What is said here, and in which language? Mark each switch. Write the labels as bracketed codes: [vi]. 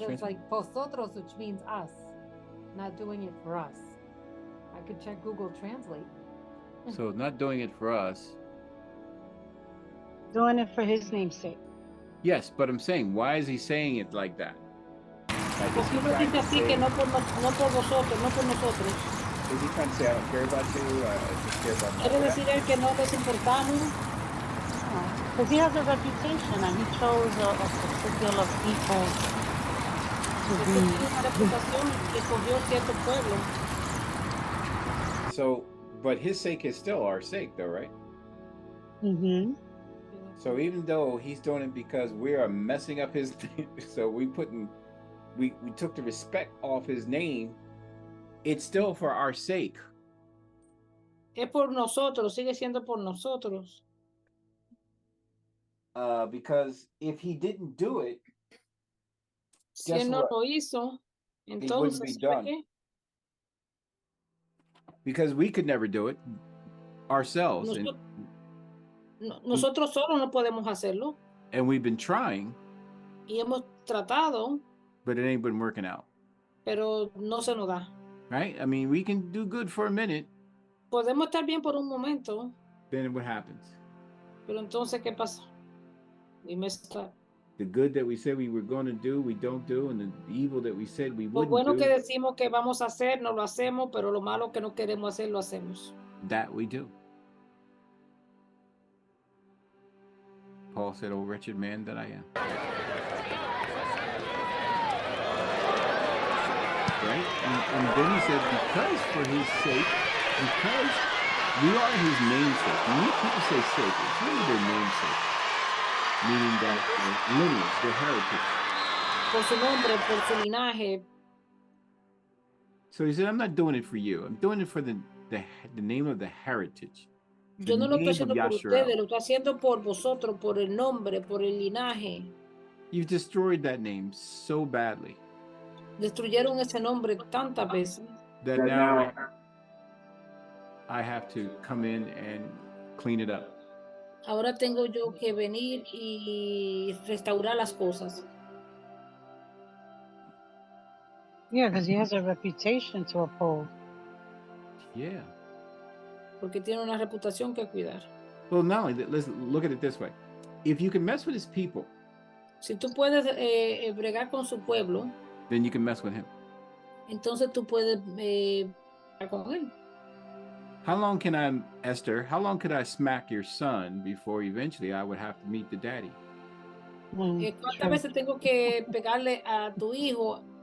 [en] It's like vosotros, which means us. Not doing it for us. I could check Google Translate. So not doing it for us. Doing it for his name's sake. Yes, but I'm saying, why is he saying it like that? [es] Porque uno dice así que no por vosotros, no por nosotros. [en] Is he trying to say, I don't care about you, I just care about [es] ¿Quiere decir él que no les importamos? [en] Because he has a reputation and he chose a particular people to be. [es] Una reputación que cogió cierto pueblo. [en] So, but his sake is still our sake, though, right? Mm-hmm. So even though he's doing it because we are messing up his name, so we took the respect off his name, it's still for our sake. [es] Es por nosotros, sigue siendo por nosotros. [en] Because if he didn't do it, [es] si él no lo hizo, entonces ¿por qué? [en] Because we could never do it ourselves. [es] Nosotros solos no podemos hacerlo. [en] And we've been trying. [es] Y hemos tratado. [en] But it ain't been working out. [es] Pero no se nos da. [en] Right? I mean, we can do good for a minute. [es] Podemos estar bien por un momento. [en] Then what happens? [es] Pero entonces, ¿qué pasa? [en] We messed up. The good that we said we were going to do, we don't do, and the evil that we said we wouldn't do. [es] Lo bueno que decimos que vamos a hacer, no lo hacemos, pero lo malo que no queremos hacer, lo hacemos. [en] That we do. Paul said, "Oh, wretched man that I am." Right? And then he said, because for his sake, because we are his namesake. When people say sake, it's really their namesake. Meaning that lineage, their heritage. [es] Por su nombre, por su linaje. [en] So he said, I'm not doing it for you. I'm doing it for the name of the heritage. [es] Yo no lo estoy haciendo por ustedes, lo estoy haciendo por vosotros, por el nombre, por el linaje. [en] You've destroyed that name so badly. [es] destruyeron ese nombre tantas veces [en] that now I have to come in and clean it up. [es] ahora tengo yo que venir y restaurar las cosas. [en] Yeah, because he has a reputation to uphold. Yeah. [es] Porque tiene una reputación que cuidar. [en] Well, not only that, let's look at it this way. If you can mess with his people, [es] Si tú puedes bregar con su pueblo, [en] then you can mess with him. [es] entonces tú puedes bregar con él. [en] How long can I, Esther, how long could I smack your son before eventually I would have to meet the daddy? [es] ¿Cuántas veces tengo que pegarle a tu hijo?